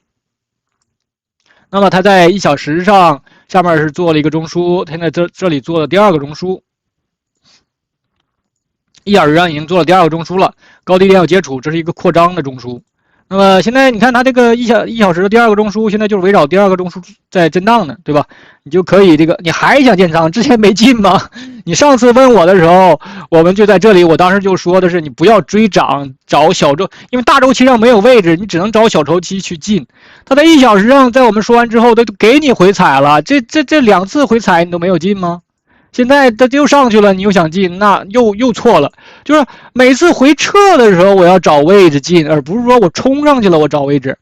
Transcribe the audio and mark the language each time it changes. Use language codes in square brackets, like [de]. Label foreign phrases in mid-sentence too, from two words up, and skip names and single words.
[zh] 那麼它在1小時上下面是做了一個中樞，現在這裡做了第二個中樞，1小時上已經做了第二個中樞了，高低點有接觸，這是一個擴張的中樞。那麼現在你看它這個1小時的第二個中樞，現在就是圍繞第二個中樞在震盪呢，對吧？你就可以你還想建倉，之前沒進嗎？你上次問我的時候，我們就在這裡，我當時就說的是你不要追漲，找小周，因為大周期上沒有位置，你只能找小周期去進。它在1小時上，在我們說完之後，都給你回踩了，這2次回踩你都沒有進嗎？現在它又上去了，你又想進，那又錯了。就是每次回撤的時候，我要找位置進，而不是說我衝上去了我找位置。